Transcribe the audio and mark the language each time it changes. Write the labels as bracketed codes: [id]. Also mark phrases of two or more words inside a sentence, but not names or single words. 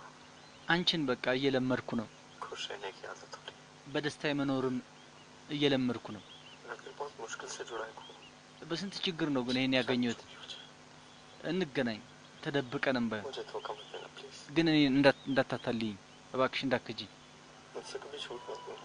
[am] አንቺን በቃ እየለመድኩ ነው [hi] खुश रहने की आदत हो रही [am] በደስታ መኖርም እየለመድኩ ነው [hi] है लगता है बहुत मुश्किल से जुड़ा है खूब [am] በስንት ችግር ነው ግን ይሄን ያገኘሁት እንገናኝ ተደብቀንም ባይ [hi] मुझे धोखा मत देना प्लीज [am] ግን እኔ እንዳታታልኝ እባክሽ እንዳትከጂ [hi] मुझसे कभी झूठ मत बोलना